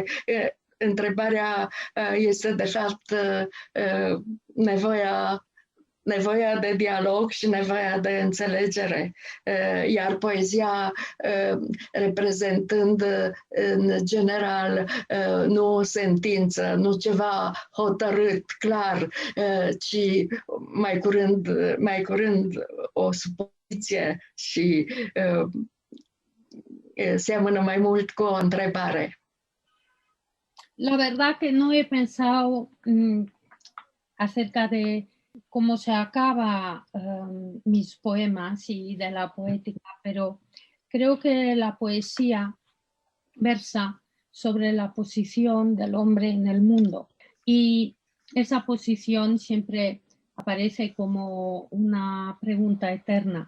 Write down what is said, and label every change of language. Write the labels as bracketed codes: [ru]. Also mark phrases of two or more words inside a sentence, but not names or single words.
[ro] Întrebarea este de fapt nevoia de dialog și nevoia de înțelegere, iar poezia reprezentând în general nu o sentință, nu ceva hotărât, clar, ci mai curând o supoziție și seamănă mai mult cu o întrebare. [es] La verdad que no he pensado acerca de cómo se acaba mis poemas y de la poética, pero creo que la poesía versa sobre la posición del hombre en el mundo y esa posición siempre aparece como una pregunta eterna.